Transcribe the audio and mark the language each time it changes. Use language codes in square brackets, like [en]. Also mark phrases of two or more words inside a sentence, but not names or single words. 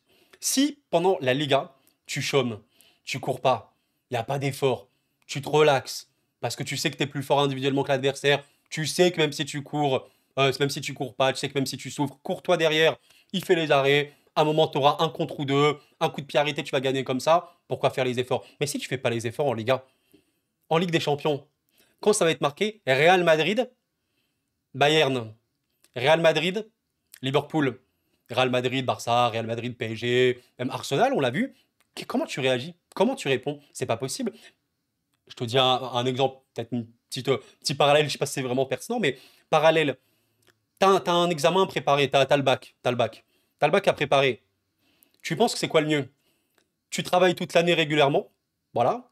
[fr] Si pendant la Liga, tu chômes, tu cours pas, il n'y a pas d'effort, tu te relaxes, parce que tu sais que tu es plus fort individuellement que l'adversaire, tu sais que même si tu cours, même si tu cours pas, tu sais que même si tu souffres, cours-toi derrière, il fait les arrêts, à un moment tu auras un contre ou deux, un coup de pied arrêté, tu vas gagner comme ça, pourquoi faire les efforts? Mais si tu fais pas les efforts en Liga, en Ligue des Champions, quand ça va être marqué Real Madrid, Bayern, Real Madrid, Liverpool, Real Madrid, Barça, Real Madrid, PSG, même Arsenal, on l'a vu. Comment tu réagis? Comment tu réponds? C'est pas possible. Je te dis un exemple, peut-être une petit parallèle, je sais pas si c'est vraiment pertinent, mais parallèle. T'as un examen préparé, t'as le bac, t'as le bac. T'as le bac à préparer. Tu penses que c'est quoi le mieux? Tu travailles toute l'année régulièrement, voilà.